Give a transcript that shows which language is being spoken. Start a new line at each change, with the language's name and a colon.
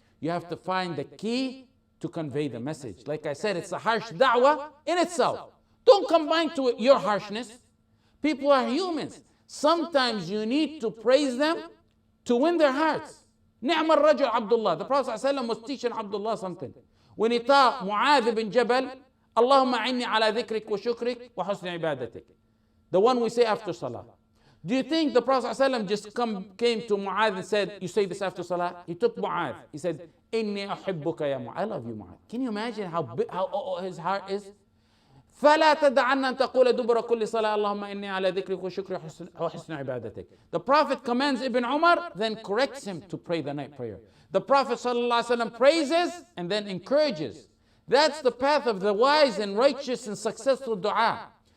English: You have to find the key to convey the message. Like I said, it's a harsh da'wah in itself. Don't combine to it your harshness. People are humans. Sometimes you need to praise them to win their hearts.
Arabic: نعم الرجل عبد الله.
English: The Prophet ﷺ was teaching Abdullah something. When he taught Mu'adh bin Jabal,
Arabic: اللهم أعني على ذكرك وشكرك وحسن عبادتك.
English: The one we say after Salah. Do you think the Prophet ﷺ just came to Mu'adh and said, you say this after Salah? He took Mu'adh. He said,
Arabic: إني أحبك يا
English: Mu'adh. I love you, Mu'adh. Can you imagine how his heart is?
Arabic: فلا تدعن أن تقول دبر كل صلاة اللهم إني على ذكرك وشكرك وحسن عبادتك.
English: The Prophet commands Ibn Umar, then corrects him to pray the night prayer. The Prophet ﷺ praises and then encourages. That's the path of the wise and righteous and successful dua.